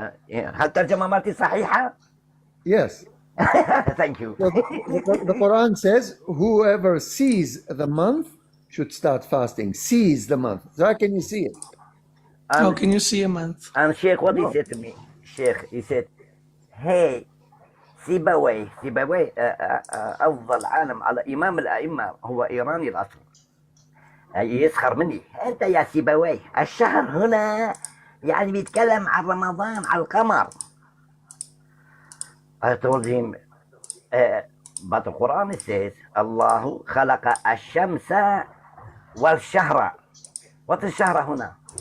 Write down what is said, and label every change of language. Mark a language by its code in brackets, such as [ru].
[ar] هل ترجمة مالتي صحيحة؟ [en] Yes. Thank you. So the Quran says, whoever sees the month should start fasting. Sees the month. So how can you see it? How can you see a month? And Sheikh, what he said to me? Sheikh, he said, hey, [ar] سيبويه أفضل عالم على إمام الأئمة هو إيراني الأصل. يسخر مني. أنت يا سيبويه الشهر هنا يعني بيتكلم عن رمضان على القمر. [en] I told him, but the Quran says, [ar] الله خلق الشمس والشهر. [en] What is [ar] الشهر هنا?